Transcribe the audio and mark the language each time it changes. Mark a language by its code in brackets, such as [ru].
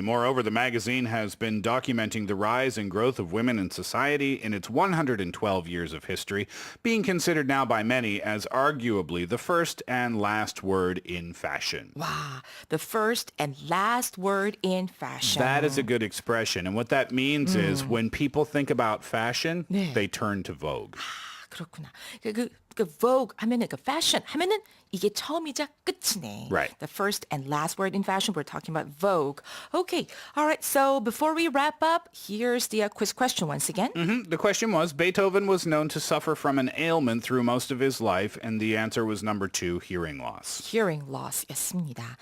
[en] Moreover, the magazine has been documenting the rise and growth of women in society in its 112 years of history, being considered now by many as arguably the first and last word in fashion. Wow, the first and last word in fashion. That is a good expression. And what that means is when people think about fashion, they turn to Vogue. [ko] 그렇구나. 그 Vogue 하면은 그 fashion 하면은 이게 처음이자 끝이네. [en] Right. The first and last word in fashion, we're talking about Vogue. Okay. All right. So before we wrap up, here's the quiz question once again. The question was, Beethoven was known to suffer from an ailment through most of his life, and the answer was number 2, hearing loss. Hearing loss [ko] 였습니다.